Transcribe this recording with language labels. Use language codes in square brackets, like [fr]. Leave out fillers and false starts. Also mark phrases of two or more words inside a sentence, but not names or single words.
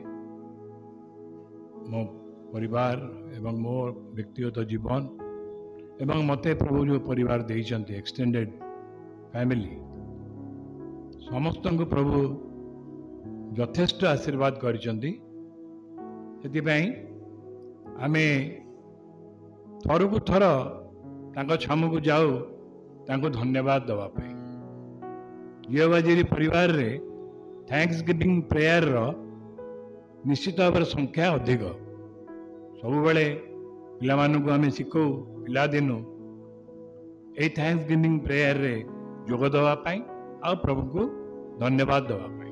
[or] ମୋ ପରିବାର ଏବଂ ମୋ ବ୍ୟକ୍ତିଗତ ଜୀବନ ଏବଂ ମତେ ପ୍ରଭୁ ଯୋ ପରିବାର ଦେଇଛନ୍ତି [en] extended family [or] ସମସ୍ତ କୁ ପ୍ରଭୁ ଯଥେଷ୍ଟ ଆଶୀର୍ବାଦ କରିଛନ୍ତି ସେ ଆମେ ଥର କୁ ଥର ତାଙ୍କ ଛାମୁକୁ ଯାଉ ତାଙ୍କୁ ଧନ୍ୟବାଦ ଦେବା ପାଇଁ। ଜିଓବାଜିରି ପରିବାରରେ [en] thanks giving prayer [or] ନିଶ୍ଚିତ ଭାବରେ ସଂଖ୍ୟା ଅଧିକ। ସବୁବେଳେ ପିଲାମାନଙ୍କୁ ଆମେ ଶିଖଉ ପିଲାଦିନୁ ଏଇ [en] thanks giving prayer [or] ଯୋଗ ଦେବା ପାଇଁ ଆଉ ପ୍ରଭୁଙ୍କୁ ଧନ୍ୟବାଦ ଦେବା ପାଇଁ।